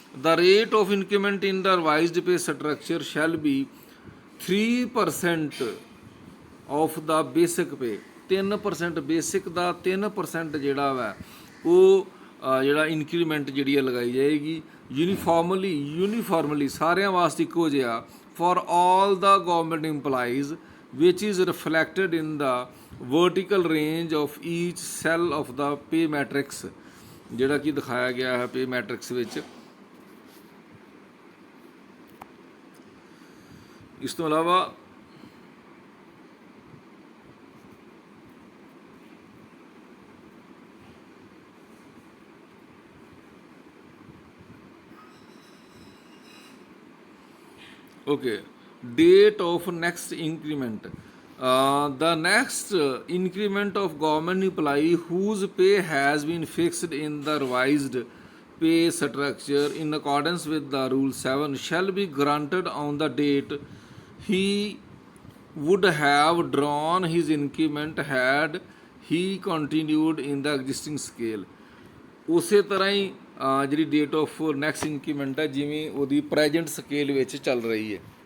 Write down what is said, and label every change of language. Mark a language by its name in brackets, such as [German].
[English] The rate of increment in the revised pay structure shall be 3% of the basic pay। [Punjabi] 3% basic ਦਾ 3% ਜਿਹੜਾ ਵਾ ਉਹ ਜਿਹੜਾ increment ਜਿਹੜੀ ਆ ਲਗਾਈ ਜਾਏਗੀ ਯੂਨੀਫਾਰਮਲੀ ਸਾਰਿਆਂ ਵਾਸਤੇ ਇੱਕੋ ਜਿਹਾ [English] for all the government employees, which is reflected in the vertical range of each cell of the pay matrix, [Punjabi] ਜਿਹੜਾ ਕਿ ਦਿਖਾਇਆ ਗਿਆ ਹੈ ਪੇ ਮੈਟ੍ਰਿਕਸ ਵਿੱਚ। ਇਸ ਤੋਂ ਇਲਾਵਾ [English] okay, date of next increment. The next increment of government employee whose pay has been fixed in the revised pay structure in accordance with the rule 7 shall be granted on the date he would have drawn his increment had he continued in the existing scale। [Punjabi] ਉਸੇ ਤਰ੍ਹਾਂ ਹੀ ਜਿਹੜੀ [English] date of next increment [Punjabi] ਹੈ ਜਿਵੇਂ ਉਹਦੀ present scale ਵਿੱਚ ਚੱਲ ਰਹੀ ਹੈ।